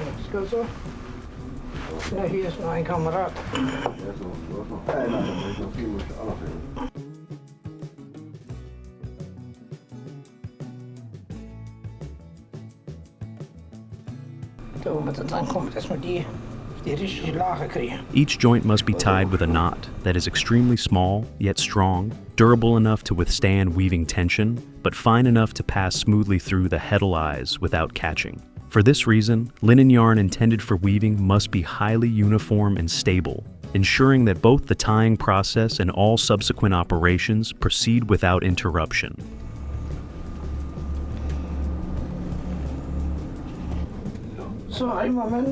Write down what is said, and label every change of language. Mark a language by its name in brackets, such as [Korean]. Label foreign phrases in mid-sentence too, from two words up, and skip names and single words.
[Danish] Skal vi så? [German] Ja, hier ist noch ein Kamerad. [Dutch] Da moet het dan komen, dat we die richtige lagen krijgen. [English] Each joint must be tied with a knot that is extremely small, yet strong, durable enough to withstand weaving tension, but fine enough to pass smoothly through the heddle eyes without catching. For this reason, linen yarn intended for weaving must be highly uniform and stable, ensuring that both the tying process and all subsequent operations proceed without interruption. So, [German] einen Moment.